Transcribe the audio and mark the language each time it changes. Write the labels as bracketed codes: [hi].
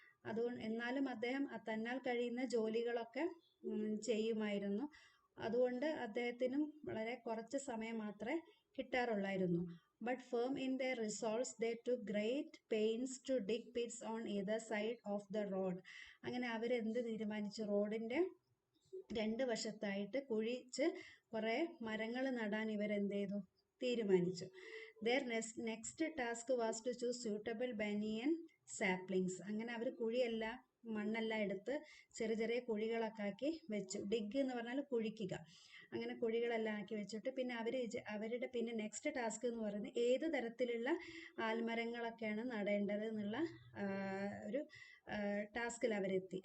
[ml] അതുകൊണ്ട് എന്നാലും അദ്ദേഹം തന്നാൽ കഴിയുന്ന ജോലികളൊക്കെ ചെയ്യുമായിരുന്നു. അതുകൊണ്ട് അദ്ദേഹത്തിനും വളരെ കുറച്ച് സമയം മാത്രമേ കിട്ടാറുള്ളായിരുന്നു. [en] But firm in their resolves, they took great pains to dig pits on either side of the road. [ml] അങ്ങനെ അവരെന്ത് തീരുമാനിച്ചു? റോഡിന്റെ രണ്ട് വശത്തായിട്ട് കുഴിച്ച് കുറെ മരങ്ങൾ നടാൻ ഇവരെന്ത് ചെയ്തു? തീരുമാനിച്ചു. [en] Their next task was to choose suitable banyan saplings. [ml] അങ്ങനെ അവർ കുഴിയെല്ലാം മണ്ണെല്ലാം എടുത്ത് ചെറിയ ചെറിയ കുഴികളൊക്കെ ആക്കി വെച്ചു. ഡിഗ് എന്ന് പറഞ്ഞാൽ കുഴിക്കുക. അങ്ങനെ കുഴികളെല്ലാം ആക്കി വെച്ചിട്ട് പിന്നെ അവരുടെ പിന്നെ നെക്സ്റ്റ് ടാസ്ക് എന്ന് പറയുന്നത് ഏത് തരത്തിലുള്ള ആൽമരങ്ങളൊക്കെയാണ് നടേണ്ടത് എന്നുള്ള ഒരു ടാസ്കിൽ അവരെത്തി.